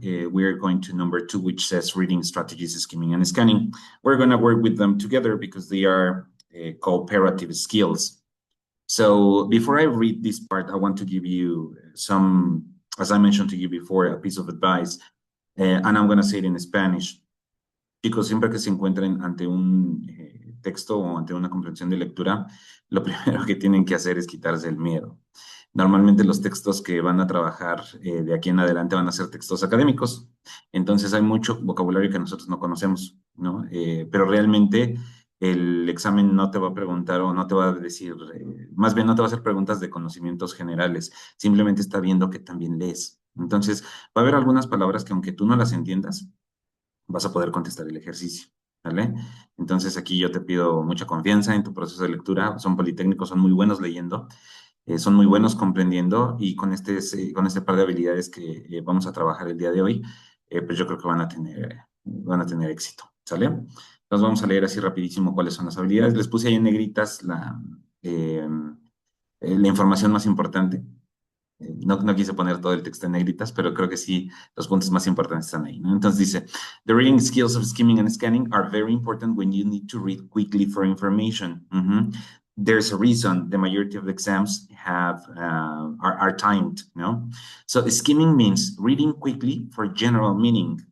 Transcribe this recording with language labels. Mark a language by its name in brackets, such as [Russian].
[English] We're going to number 2, which says reading strategies, skimming, and scanning. We're going to work with them together because they are cooperative skills. So before I read this part, I want to give you some, as I mentioned to you before, a piece of advice. And I'm going to say it in Spanish. [Spanish] Chicos, siempre que se encuentren ante un texto o ante una comprensión de lectura, lo primero que tienen que hacer es quitarse el miedo. Normalmente los textos que van a trabajar de aquí en adelante van a ser textos académicos, entonces hay mucho vocabulario que nosotros no conocemos, ¿no? Pero realmente el examen no te va a preguntar o no te va a decir, más bien no te va a hacer preguntas de conocimientos generales, simplemente está viendo que también lees. Entonces, va a haber algunas palabras que aunque tú no las entiendas, vas a poder contestar el ejercicio, ¿vale? Entonces aquí yo te pido mucha confianza en tu proceso de lectura, son politécnicos, son muy buenos leyendo, son muy buenos comprendiendo y con este par de habilidades que vamos a trabajar el día de hoy, pues yo creo que van a tener éxito, ¿sale? Entonces vamos a leer así rapidísimo cuáles son las habilidades. Les puse ahí en negritas la información más importante. No quise poner todo el texto en negritas, pero creo que sí, los puntos más importantes están ahí, ¿no? Entonces dice, [English] the reading skills of skimming and scanning are very important when you need to read quickly for information. There's a reason the majority of exams are timed, no? So skimming means reading quickly for general meaning.